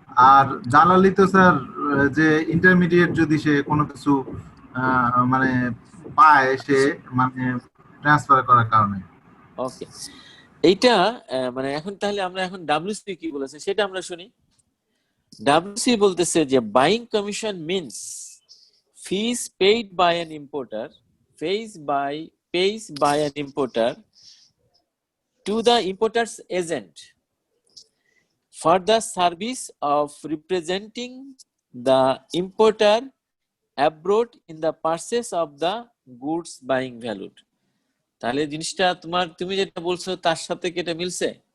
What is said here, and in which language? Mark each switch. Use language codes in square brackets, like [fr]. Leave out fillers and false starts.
[bn] আর দালালি তো স্যার যে ইন্টারমিডিয়েট যদি সে কোনো কিছু মানে পায়, সে মানে ট্রান্সফার করার কারণে। ওকে, এইটা মানে এখন তাহলে আমরা এখন ডাব্লিউসি কি বলেছে সেটা আমরা শুনি। ডাব্লিউসি বলতেছে যে buying commission means [en] fees paid by an importer pays by an importer to the importer's agent for the service of representing the importer abroad in the purchase of the goods buying valued. [bn] তাহলে জিনিসটা তুমি যেটা বলছো তার সাথে কি এটা মিলছে?